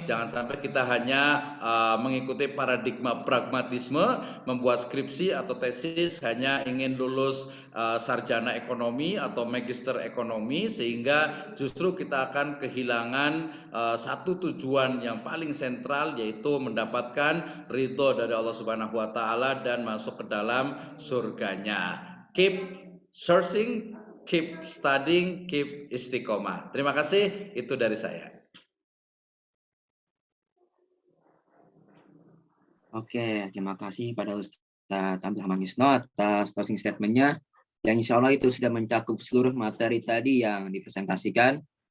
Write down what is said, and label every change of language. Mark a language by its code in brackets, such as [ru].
[id] Jangan sampai kita hanya mengikuti paradigma pragmatisme, membuat skripsi atau tesis hanya ingin lulus sarjana ekonomi atau magister ekonomi, sehingga justru kita akan kehilangan satu tujuan yang paling sentral, yaitu mendapatkan ridho dari Allah Subhanahu wa taala dan masuk ke dalam surganya. [en] Keep searching, keep studying, keep istiqomah. [id] Terima kasih, itu dari saya. Oke, terima kasih pada Ustadz Abdul Rahman Yusno atas closing statement-nya, yang insya Allah itu sudah mencakup seluruh materi tadi yang dipresentasikan.